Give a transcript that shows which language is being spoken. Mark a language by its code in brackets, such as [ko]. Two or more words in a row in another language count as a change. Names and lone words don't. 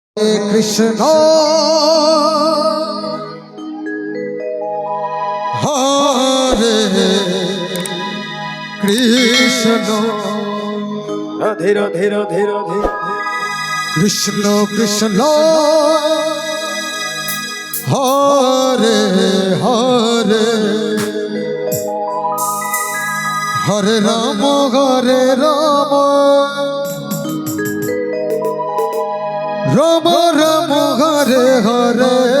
[sa] কৃষ্ণ হরে কৃষ্ণ রাধে রাধে রাধে রাধে কৃষ্ণ কৃষ্ণ হরে হরে হরে রাম রাম রাম হরে হরে